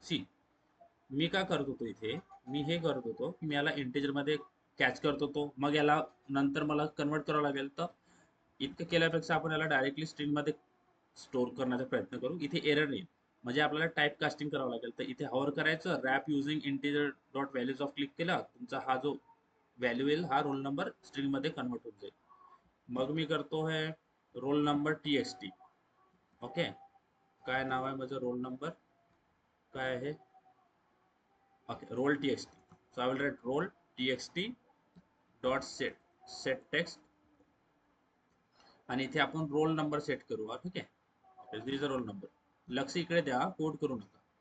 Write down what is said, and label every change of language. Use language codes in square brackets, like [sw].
[mr] C, मी काय करत होतो इथे, मी हे करत होतो की मी याला इंटिजर मध्ये कॅच करत होतो, मग याला नंतर मला कन्वर्ट करावं लागेल. तर इतकं केल्यापेक्षा आपण याला डायरेक्टली स्ट्रिंग मध्ये स्टोअर करण्याचा प्रयत्न करू. इथे एरर येईल, म्हणजे आपल्याला टाईप कास्टिंग करावं लागेल. तर इथे हवर करायचं, rap using integer dot values of click केला, तुमचा हा जो व्हॅल्यू येईल हा रोल नंबर स्ट्रिंग मध्ये कन्वर्ट होऊन जाईल. मग मी करतो है रोल नंबर txt. ओके, काय नाव आहे माझं, रोल नंबर काय आहे, okay, role txt. [en] so I will write roll txt dot set text, [mr] आणि इथे आपण रोल नंबर सेट करू. ठीक आहे, [en] This is roll number. [mr] लक्ष इकडे द्या, कोड करू नका.